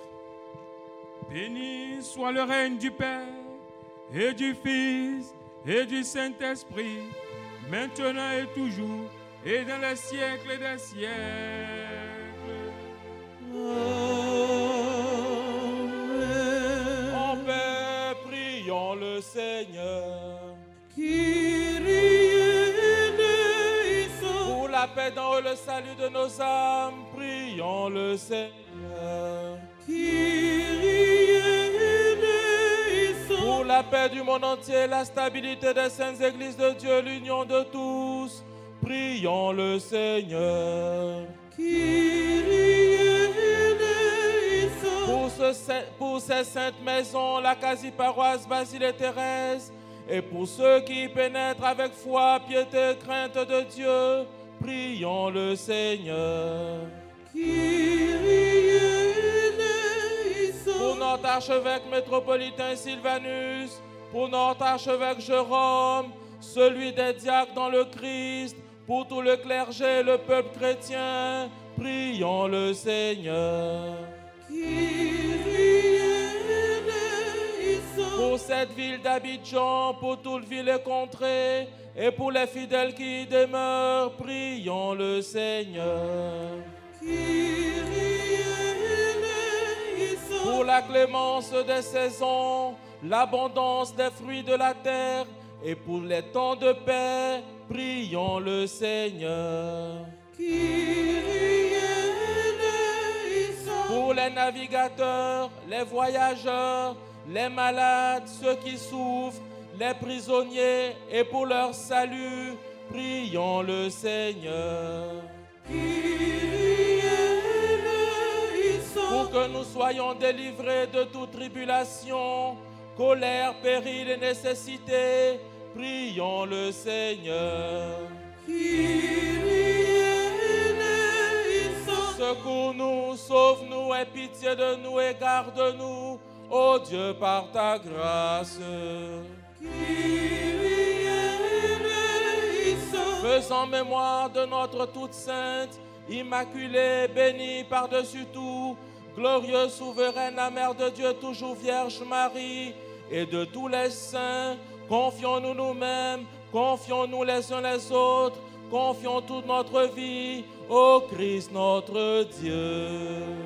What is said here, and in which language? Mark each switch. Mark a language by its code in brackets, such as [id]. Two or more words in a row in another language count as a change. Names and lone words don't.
[fr] Béni soit le règne du Père et du Fils et du Saint-Esprit, maintenant et toujours, et dans les siècles des siècles. Amen. En paix, prions le Seigneur. [el] Κύριε ελέησον. [fr] Pour la paix dans le salut de nos âmes, prions le Seigneur. [el] Κύριε ελέησον. [fr] Pour la paix du monde entier, la stabilité des saintes églises de Dieu, l'union de tous, prions le Seigneur. [el] Κύριε ελέησον. [fr] Pour ces saintes maisons, la quasi-paroisse Basile et Thérèse, et pour ceux qui y pénètrent avec foi, piété, crainte de Dieu, prions le Seigneur. [el] Κύριε ελέησον. [fr] Pour notre archevêque métropolitain Sylvanus, pour notre archevêque Jérôme, celui des diacres dans le Christ, pour tout le clergé et le peuple chrétien, prions le Seigneur. [el] Κύριε ελέησον. [fr] Pour cette ville d'Abidjan, pour toute ville et contrée, et pour les fidèles qui y demeurent, prions le Seigneur. [el] Κύριε ελέησον. [fr] Pour la clémence des saisons, l'abondance des fruits de la terre, et pour les temps de paix, prions le Seigneur. [el] Κύριε ελέησον. [fr] Pour les navigateurs, les voyageurs, les malades, ceux qui souffrent, les prisonniers, et pour leur salut, prions le Seigneur. [el] Κύριε ελέησον. [fr] Pour que nous soyons délivrés de toute tribulation, colère, péril et nécessité, prions le Seigneur. [el] Κύριε ελέησον. [fr] Secours-nous, sauve-nous, aie pitié de nous et garde-nous, ô Dieu, par ta grâce. [el] Κύριε ελέησον. [fr] Faisant mémoire de notre toute sainte, immaculée, bénie par-dessus tout, glorieuse, souveraine, la Mère de Dieu, toujours Vierge Marie, et de tous les saints, confions-nous nous-mêmes, confions-nous les uns les autres, confions toute notre vie au Christ notre Dieu.